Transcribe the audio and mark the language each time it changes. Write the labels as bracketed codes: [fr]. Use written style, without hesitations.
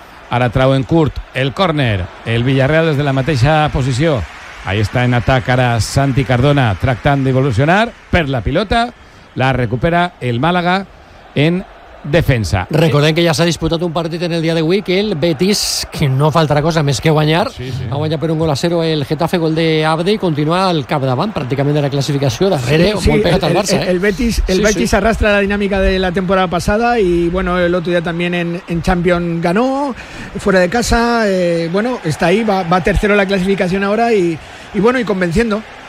[ca] Ara trau en curt el córner. El Villarreal des de la mateixa posició. Ahí està en atac ara Santi Cardona, tractant d'evolucionar per la pilota. La recupera el Màlaga en defensa. Recordem que ja s'ha disputat un partit en el dia d'avui, que el Betis, que no faltarà cosa més que guanyar, ha guanyat per 1-0 el Getafe, gol de Abde, i continua al capdavant pràcticament de la classificació, darrere, molt pegat al Barça. El Betis arrastra la dinàmica de la temporada passada, [es] i bueno, el otro día también en Champions ganó fuera de casa, bueno, está ahí, va tercero la classificació ahora, y bueno, y convenciendo.